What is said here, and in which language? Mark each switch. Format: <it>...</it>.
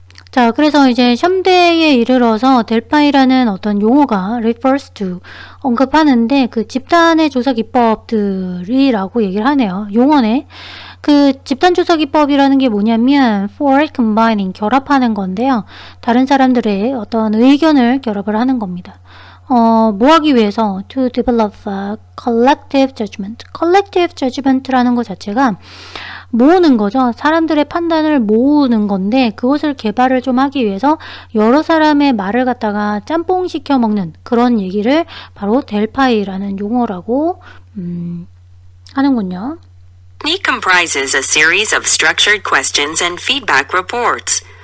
<ko>자, 그래서 이제 현대에 이르러서 델파이라는 어떤 용어가</ko> <en>refers to</en> <ko>언급하는데 그 집단의 조사 기법들이라고 얘기를 하네요. 용어네. 그 집단 조사 기법이라는 게 뭐냐면</ko> <en>for combining</en> <ko>결합하는 건데요. 다른 사람들의 어떤 의견을 결합을 하는 겁니다. 뭐 하기 위해서</ko> <en>to develop a collective judgment. collective judgment</en> <ko>라는 것 자체가 모으는 거죠. 사람들의 판단을 모으는 건데 그것을 개발을 좀 하기 위해서 여러 사람의 말을 갖다가 짬뽕 시켜 먹는 그런 얘기를 바로 델파이라는 용어라고 하는군요.</ko> <en>technique comprises a series of structured questions and feedback reports.</en>